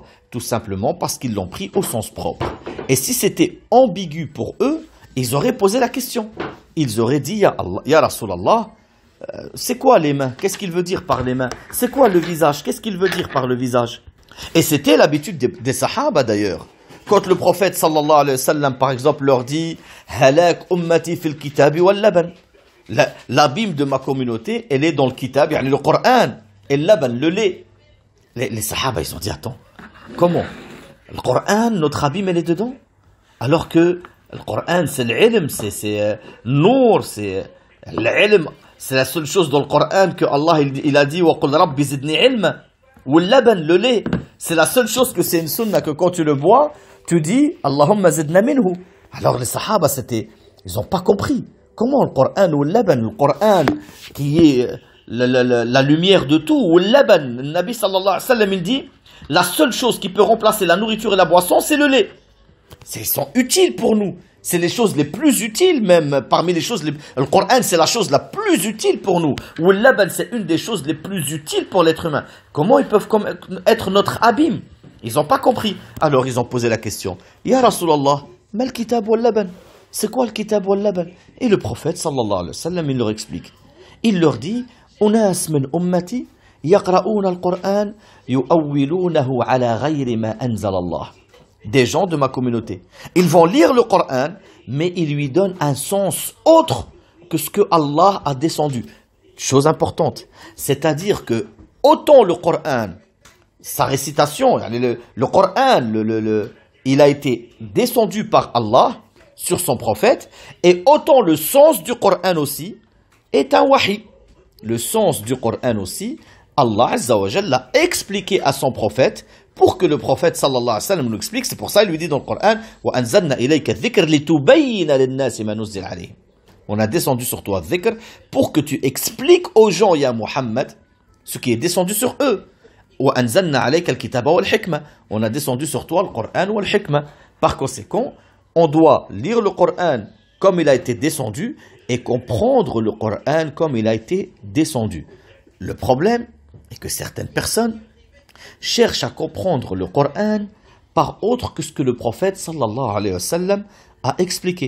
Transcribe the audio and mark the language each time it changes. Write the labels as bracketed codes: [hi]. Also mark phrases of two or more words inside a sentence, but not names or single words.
[fr] Tout simplement parce qu'ils l'ont pris au sens propre. Et si c'était ambigu pour eux, ils auraient posé la question. Ils auraient dit, [ar] يا رسول الله, [fr] c'est quoi les mains? Qu'est-ce qu'il veut dire par les mains? C'est quoi le visage? Qu'est-ce qu'il veut dire par le visage? Et c'était l'habitude des sahaba d'ailleurs. Quand le prophète [ar] صلى الله عليه وسلم [fr] par exemple leur dit [ar] هلاك أمتي في الكتاب واللبن. [fr] L'abîme de ma communauté, elle est dans le kitab, yani le Coran, et le laban, le lait. Les sahaba ils ont dit attends, comment? Le Coran, notre abîme elle est dedans? Alors que le Coran c'est l'ilm, c'est nour, c'est l'ilm. C'est la seule chose dans le Coran que Allah il a dit [ar] وقل رب زدني علما. [fr] Ou le laban, le lait, c'est la seule chose que c'est une sunna que quand tu le bois, tu dis [ar] اللهم زدنا منه. [fr] Alors les sahaba ils n'ont pas compris. Comment le Coran ou le laban, le Coran qui est la lumière de tout, ou le laban, le Nabi [ar] صلى الله عليه وسلم [fr] il dit la seule chose qui peut remplacer la nourriture et la boisson c'est le lait. Ils sont utiles pour nous. C'est les choses les plus utiles même, parmi les choses, le Coran c'est la chose la plus utile pour nous. Ou le laban c'est une des choses les plus utiles pour l'être humain. Comment ils peuvent être notre abîme? Ils n'ont pas compris. Alors ils ont posé la question. [ar] يا رسول الله، ما الكتاب واللبن? [fr] C'est quoi le [ar] الكتاب واللبن? [fr] Et le prophète [ar] صلى الله عليه وسلم [fr] il leur explique. Il leur dit, [ar] أناس من أمتي يقرؤون القرآن يؤولونه على غير ما أنزل الله. [fr] Des gens de ma communauté. Ils vont lire le Coran, mais ils lui donnent un sens autre que ce que Allah a descendu. Chose importante. C'est-à-dire que, autant le Coran, sa récitation, le Coran, il a été descendu par Allah sur son prophète, et autant le sens du Coran aussi est un wahi. Le sens du Coran aussi, Allah [ar] عز وجل [fr] l'a expliqué à son prophète, pour que le prophète [ar] صلى الله عليه وسلم [fr] nous explique. C'est pour ça qu'il lui dit dans le Coran [ar] وأنزلنا إليك ذكر لتبين للناس ما نزل إليهم. [fr] On a descendu sur toi dhikr pour que tu expliques aux gens ya Muhammad ce qui est descendu sur eux. [ar] وأنزلنا عليك الكتاب والحكمة. [fr] On a descendu sur toi le Coran wal-hikma. Par conséquent, on doit lire le Coran comme il a été descendu et comprendre le Coran comme il a été descendu. Le problème est que certaines personnes cherche à comprendre le Coran par autre que ce que le prophète [ar] صلى الله عليه وسلم [fr] a expliqué.